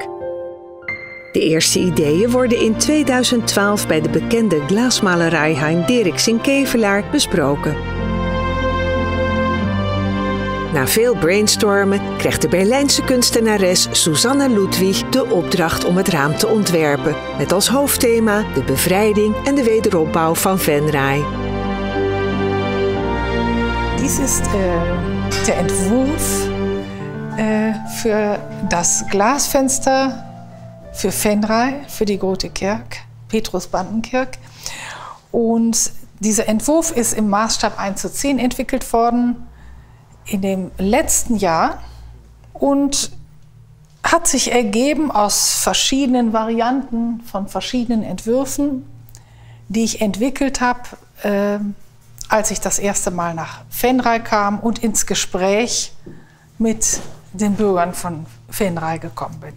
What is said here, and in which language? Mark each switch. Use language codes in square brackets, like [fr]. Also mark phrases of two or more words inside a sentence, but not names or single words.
[nl] De eerste ideeën worden in 2012 bij de bekende glaasmalerij Hein Dierix in Kevelaar besproken. Na veel brainstormen krijgt de Berlijnse kunstenares Susanna Ludwig de opdracht om het raam te ontwerpen, met als hoofdthema de bevrijding en de wederopbouw van Venray. [de] Dies ist der Entwurf für das Glasfenster für Venray, für die Grote Kerk, Petrus-Bandenkirk. Und dieser Entwurf ist im Maßstab 1:10 entwickelt worden in dem letzten Jahr und hat sich ergeben aus verschiedenen Varianten von verschiedenen Entwürfen, die ich entwickelt habe, als ich das erste Mal nach Venray kam und ins Gespräch mit den Bürgern von Venray gekommen bin.